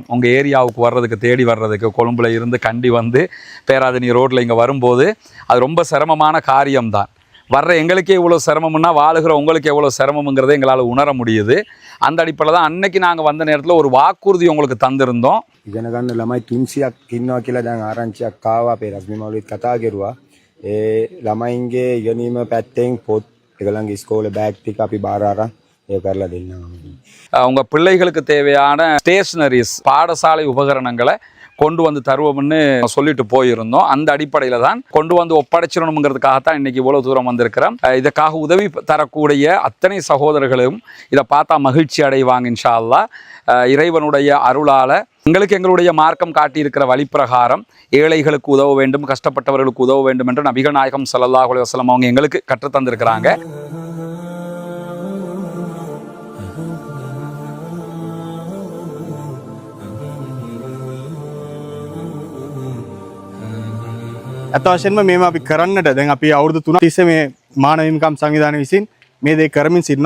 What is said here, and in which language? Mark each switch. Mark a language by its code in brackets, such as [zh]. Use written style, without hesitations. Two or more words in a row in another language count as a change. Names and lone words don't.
[ta] உங்கள் ஏரியாவுக்கு வர்றதுக்கு, தேடி வர்றதுக்கு, கொழும்புல இருந்து கண்டி வந்து பேராதனி ரோட்டில் இங்கே வரும்போது அது ரொம்ப சிரமமான காரியம்தான். வர்ற எங்களுக்கே இவ்வளோ சிரமம்னா வாழுகிற உங்களுக்கு எவ்வளோ சிரமங்கிறத எங்களால் உணர முடியுது. அந்த அடிப்படையில் தான் அன்னைக்கு நாங்கள் வந்த நேரத்தில் ஒரு வாக்குறுதி உங்களுக்கு தந்திருந்தோம். [si] ඉගෙන ගන්න ළමයි 300ක් ඉන්නවා කියලා දැන් ආරංචියක් ආවා. අපේ රශ්මි මවුලිත් කතා කරුවා. ඒ ළමයින්ගේ ඉගෙනීම පැත්තෙන් පොත් ඒගොල්ලන්ගේ ඉස්කෝලේ බෑග් ටික අපි බාර අරන් ඒක කරලා දෙන්නවා. [ta] உங்க பிள்ளைகளுக்கு தேவையான ஸ்டேஷனரிஸ், பாடசாலை உபகரணங்களை கொண்டு வந்து தருவோம்னு சொல்லிட்டு போயிருந்தோம். அந்த அடிப்படையில் தான் கொண்டு வந்து ஒப்படைச்சிடணுங்கிறதுக்காகத்தான் இன்னைக்கு இவ்வளவு தூரம் வந்திருக்கிறோம். இதுக்காக உதவி தரக்கூடிய அத்தனை சகோதரர்களும் இதை பார்த்தா மகிழ்ச்சி அடைவாங்க [ar] إن شاء الله. [ta] இறைவனுடைய அருளால எங்களுடைய மார்க்கம் காட்டியிருக்கிற வழிப்பிரகாரம் ஏழைகளுக்கு உதவ வேண்டும், கஷ்டப்பட்டவர்களுக்கு உதவ வேண்டும் என்று நபிகள் நாயகம் [ar] صلى الله عليه وسلم [ta] அவங்க எங்களுக்கு கற்றுத்தந்திருக்கிறாங்க. [si] අතවශයෙන්ම මේම අපි කරන්නට දැන් අපි අවුරුදු 3ක් තිස්සේ මේ මානව හිමිකම් සංවිධානය විසින් මේ දේ කරමින් සිටිනවා.